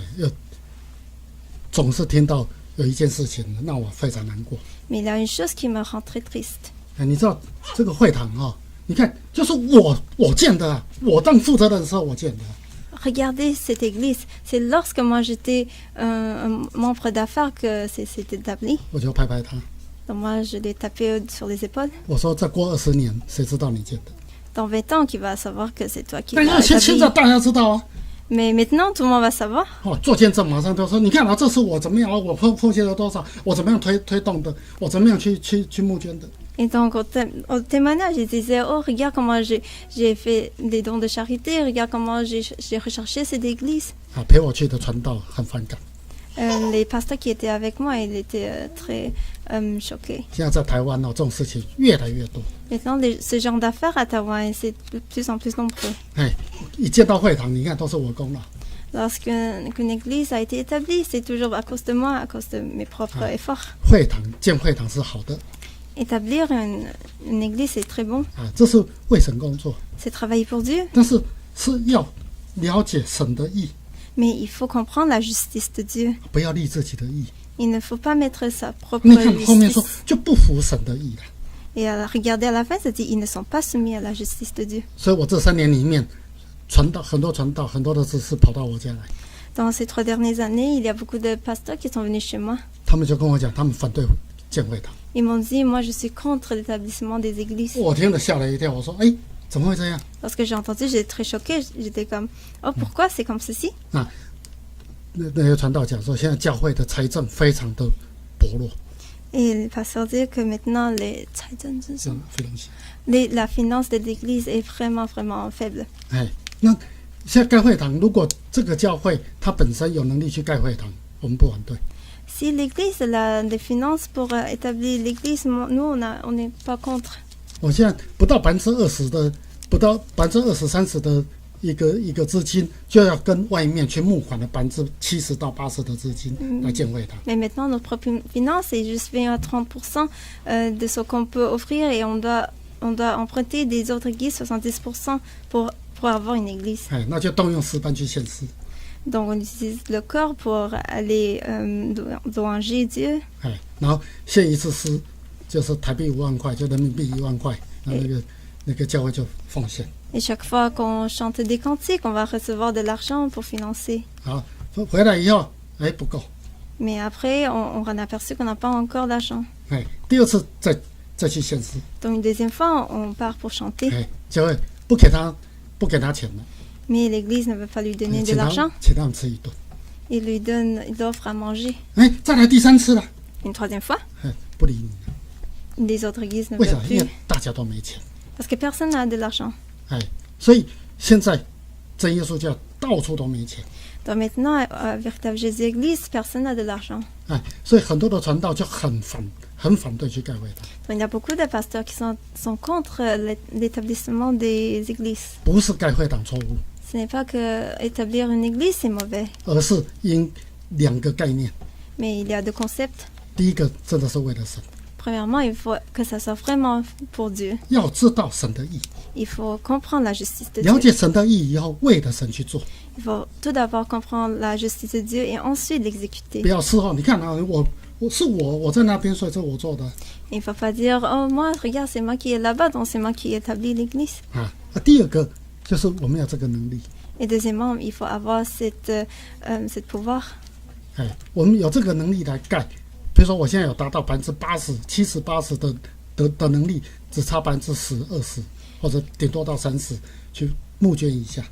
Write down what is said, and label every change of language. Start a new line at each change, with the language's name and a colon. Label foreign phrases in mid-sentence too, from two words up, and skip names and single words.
Chinese: 总是听到有一件事情让我非常难过。
French: Mais il y a une chose qui me rend très triste.
Chinese: 你知道这个会堂你看，就是我建的啊，我当负责人的时候我建的。
French: Regardez cette église. C'est lorsque moi j'étais un membre d'affaires que c'est établi.
Chinese: 我就拍拍他，
French: Donc moi je l'ai tapé sur les épaules.
Chinese: 我说再过20年，谁知道你建的？
French: Dans 20 ans, qui va savoir que c'est toi qui
Chinese: 但
French: l'as
Chinese: 是现在
French: établi.
Chinese: 大家知道啊。
French: Mais maintenant, tout le monde va savoir.
Chinese: 做见证马上就说，你看这是我怎么样，我奉献了多少，我怎么样推动的，我怎么样去募捐的。
French: Et donc, au témoignage, ils disaient, oh, regarde comment j'ai fait des dons de charité, regarde comment j'ai recherché cette église.
Chinese: 陪我去的传道很反感。
French: Les pasteurs qui étaient avec moi, ils étaient très choqués.
Chinese: 现在在台湾这种事情越来越多。
French: Maintenant, ce genre d'affaires à Taïwan, c'est de plus en plus nombreux.
Chinese: 一见到会堂，你看都是我功劳。
French: Lorsqu'une église a été établie, c'est toujours à cause de moi, à cause de mes propres efforts.
Chinese: 建会堂是好的。
French: Établir une église, c'est très bon.
Chinese: 这是为神工作。
French: C'est travailler pour Dieu.
Chinese: 但是要了解神的意，
French: Mais il faut comprendre la justice de Dieu.
Chinese: 不要立自己的意。
French: Il ne faut pas mettre sa propre
Chinese: 你看后面说
French: justice.
Chinese: 就不服神的意了。
French: Et regardez à la fin, ça dit ils ne sont pas soumis à la justice de Dieu.
Chinese: 所以我这3年里面，很多的知识跑到我家来，
French: Dans ces 3 dernières années, il y a beaucoup de pasteurs qui sont venus chez moi.
Chinese: 他们就跟我讲，他们反对建会堂。
French: Ils m'ont dit, moi je suis contre l'établissement des églises.
Chinese: 我听了吓了一跳，我说：“怎么会这样？”
French: Lorsque j'ai entendu, j'étais très choquée. J'étais comme, oh, pourquoi c'est comme ceci?
Chinese: 那些传道讲说，现在教会的财政非常的薄弱，
French: Et le pasteur dit que maintenant, la finance de l'église est vraiment, vraiment faible.
Chinese: 那现在盖会堂，如果这个教会它本身有能力去盖会堂，我们不反对。
French: Si l'église a des finances pour établir l'église, nous, on n'est pas contre.
Chinese: 我现在不到20%的，不到20-30%的一个资金，就要跟外面去募款的70%到80%的资金来建会堂。
French: Mais maintenant, notre propre finance est juste 20 à 30% de ce qu'on peut offrir et on doit emprunter des autres églises 70% pour avoir une église.
Chinese: 那就动用诗班去献诗。
French: Donc on utilise le corps pour aller louanger Dieu.
Chinese: 然后献一次诗就是台币5万块，就人民币1万块，那个教会就奉献。
French: Et chaque fois qu'on chante des cantiques, on va recevoir de l'argent pour financer.
Chinese: 好，回来以后，不够。
French: Mais après, on a aperçu qu'on n'a pas encore d'argent.
Chinese: 第2次再去献诗。
French: Donc une deuxième fois, on part pour chanter.
Chinese: 教会不给他钱了。
French: Mais l'église ne veut pas lui donner de l'argent.
Chinese: 请他们吃一顿。
French: Il offre à manger.
Chinese: 再来第3次了。
French: Une troisième fois.
Chinese: 不理你。
French: Les autres églises ne
Chinese: 为什
French: veulent
Chinese: 么？因
French: plus.
Chinese: 为大家都没钱。
French: Parce que personne n'a de l'argent.
Chinese: 所以现在真耶稣教到处都没钱。
French: Donc maintenant, à Véritable Jésus Église, personne n'a de l'argent.
Chinese: 所以很多的传道就很反对去盖会堂。
French: Donc il y a beaucoup de pasteurs qui sont contre l'établissement des églises.
Chinese: 不是盖会堂错误，
French: Ce n'est pas que établir une église c'est mauvais,
Chinese: 而是因2个概念。
French: mais il y a 2 concepts.
Chinese: 第一个真的是为了神，
French: Premièrement, il faut que ça soit vraiment pour Dieu.
Chinese: 要知道神的意，
French: Il faut comprendre la justice de
Chinese: 了
French: Dieu.
Chinese: 解神的意以后，为了神去做，
French: Il faut tout d'abord comprendre la justice de Dieu et ensuite l'exécuter.
Chinese: 不要事后你看我在那边，所以这我做的。
French: Il ne faut pas dire, oh moi, regarde, c'est moi qui est là-bas, donc c'est moi qui établis l'église.
Chinese: 第2个就是我们要这个能力，
French: Et deuxièmement, il faut avoir cette pouvoir.
Chinese: 我们有这个能力来盖。比如说，我现在有达到80%、70-80%的能力，只差10-20%，或者顶多到30%去募捐一下。